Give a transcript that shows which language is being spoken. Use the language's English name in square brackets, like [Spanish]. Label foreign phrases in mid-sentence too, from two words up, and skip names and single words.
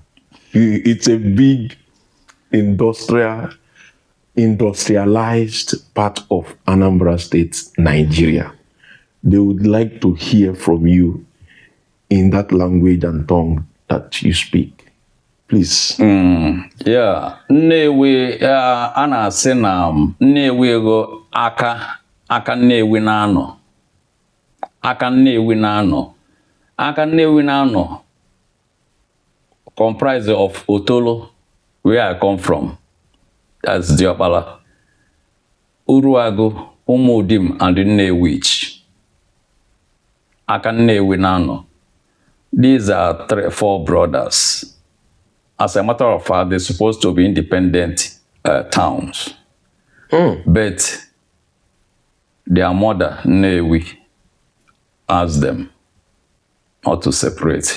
[English] It's a big industrialized part of Anambra State, Nigeria. They would like to hear from you in that language and tongue that you speak. Please. Yeah. [Igbo] Nnewi, ana asị na Nnewi go aka Nnewi na-anọ. Aka Nnewi na-anọ. Aka Nnewi na-anọ [English] comprised of Otolo, where I come from. That's Diopala, Uruagu, Umudim, and Nnewi. [Igbo] Aka Nnewi na-anọ. [English] these are 4 brothers. As a matter of fact, they're supposed to be independent towns. But their mother, Nnewi, asked them not to separate.